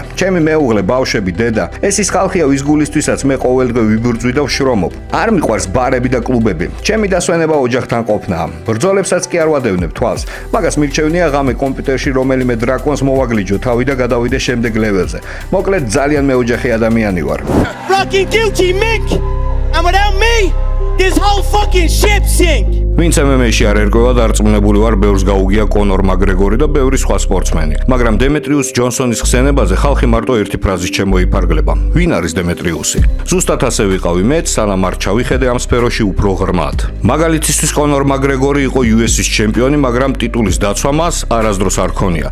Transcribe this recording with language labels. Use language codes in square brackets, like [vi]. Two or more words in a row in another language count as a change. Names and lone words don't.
[ka] ჩემი მეუღლე, ბავშვები, დედა. ეს ის ხალხია, ვის გულისთვისაც მე ყოველდღე ვიბრძვი და ვშრომობ. არ მიყვარს ბარები და კლუბები. ჩემი დასვენება ოჯახთან ყოფნაა. ბრძოლებსაც კი არ ვადევნებ თვალს. მაგას მირჩევნია ღამე კომპიუტერში რომელიმე დრაკონს მოვაგლიჯო თავი და გადავიდე შემდეგ ლეველზე. მოკლედ ძალიან მეოჯახე ადამიანი ვარ. [en] Fucking guilty, Mick! And without me, this whole fucking ship sink! [ka] ვინც MMA-ში არ ერკვევა, დარწმუნებული ვარ, ბევრს გაუგია კონორ მაკგრეგორი და ბევრი სხვა სპორტსმენი. მაგრამ დემეტრიუს ჯონსონის ხსენებაზე ხალხი მარტო ერთი ფრაზით შემოიფარგლება. ვინ არის დემეტრიუსი? ზუსტად ასე ვიყავი მეც, სანამ არ ჩავიხედე ამ სფეროში უფრო ღრმად. მაგალითისთვის კონორ მაკგრეგორი იყო UFC-ის ჩემპიონი, მაგრამ ტიტულის დაცვა მას არასდროს არ ქონია.